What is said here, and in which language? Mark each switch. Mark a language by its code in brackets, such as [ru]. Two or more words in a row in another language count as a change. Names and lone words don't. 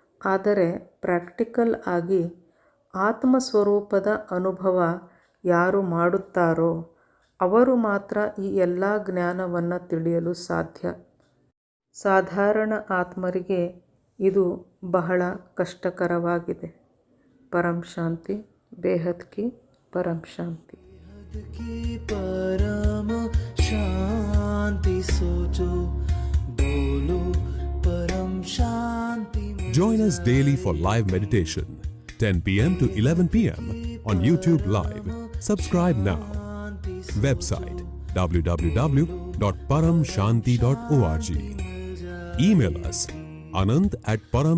[kn] ಆದರೆ ಪ್ರಾಕ್ಟಿಕಲ್ ಆಗಿ ಆತ್ಮಸ್ವರೂಪದ ಅನುಭವ ಯಾರು ಮಾಡುತ್ತಾರೋ ಅವರು ಮಾತ್ರ ಈ ಎಲ್ಲ ಜ್ಞಾನವನ್ನು ತಿಳಿಯಲು ಸಾಧ್ಯ. ಸಾಧಾರಣ ಆತ್ಮರಿಗೆ ಇದು ಬಹಳ ಕಷ್ಟಕರವಾಗಿದೆ. [hi] परम शांति, बेहद की परम शांति. परम शांति सोचो, बोलो परम शांति. [en] Join us daily for live meditation, 10 p.m. to 11 p.m. on YouTube Live. Subscribe now. Website www.paramshanti.org. Email us anand@paramshanti.org.